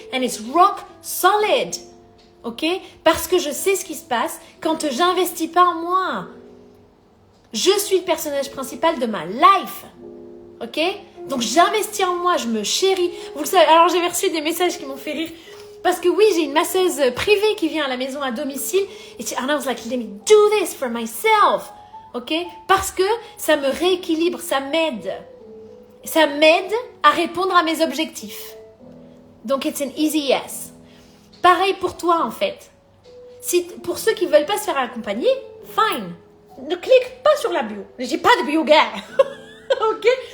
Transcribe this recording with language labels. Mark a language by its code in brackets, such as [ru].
[en] And it's rock solid. [fr] Ok? Parce que je sais ce qui se passe quand j'investis pas en moi. Je suis le personnage principal de ma life. Ok? Donc, j'investis en moi, je me chéris. Vous le savez, alors j'ai reçu des messages qui m'ont fait rire. Parce que oui, j'ai une masseuse privée qui vient à la maison à domicile. [en] Et I was like, let me do this for myself. [fr] Ok? Parce que ça me rééquilibre, ça m'aide. Ça m'aide à répondre à mes objectifs. Donc, [en] it's an easy yes. [fr] Pareil pour toi, en fait. Pour ceux qui ne veulent pas se faire accompagner, fine. Ne clique pas sur la bio. J'ai pas de bio gars. Ok?